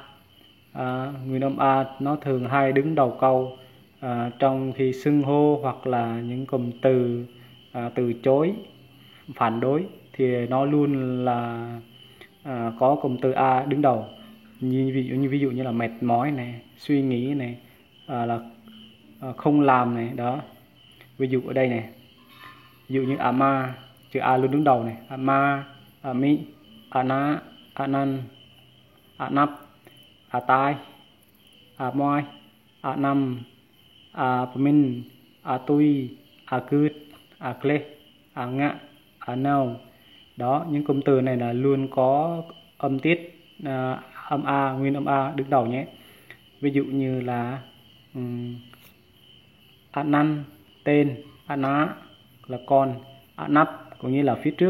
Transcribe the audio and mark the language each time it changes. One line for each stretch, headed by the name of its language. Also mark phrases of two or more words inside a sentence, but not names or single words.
Vietnamese: Nguyên âm A nó thường hay đứng đầu câu trong khi xưng hô hoặc là những cụm từ từ chối, phản đối thì nó luôn là có cụm từ A đứng đầu. Ví dụ như là mệt mỏi này, suy nghĩ này, là không làm này. Đó. Ví dụ ở đây này, ví dụ như ama, chữ A luôn đứng đầu này.
Rade: Ama, ami, ana, anan, anap, atai, amoy, anam, apamin, atui, akut, akle, anga, anau.
Vietnamese: Đó, những cụm từ này là luôn có âm tiết âm A, nguyên âm A đứng đầu nhé. Ví dụ như là anan, tên, ana là con, anap cũng như là phía trước.